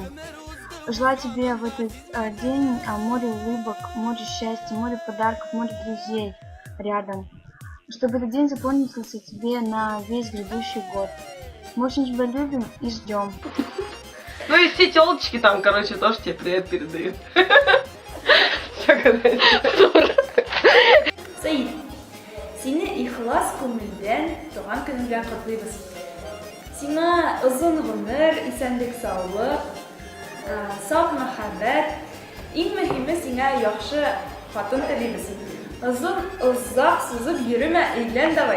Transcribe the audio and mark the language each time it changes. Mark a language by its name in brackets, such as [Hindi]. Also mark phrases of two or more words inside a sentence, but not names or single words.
[Russian] Желаю тебе в этот день море улыбок, море счастья, море подарков, море друзей рядом. Чтобы этот день запомнился тебе на весь грядущий год. Мы очень тебя любим и ждем. Ну и все телочки там, короче, тоже тебе привет передают. Саид, [Tatar] сине ихлас күңелдән туган көнең белән котлыйбыз. Сиңа озын гомер, исәнлек, саулык, саф мәхәббәт, иң мөһиме сиңа яхшы хатын телибез. Озак сузып йөрмә, өйлән давай.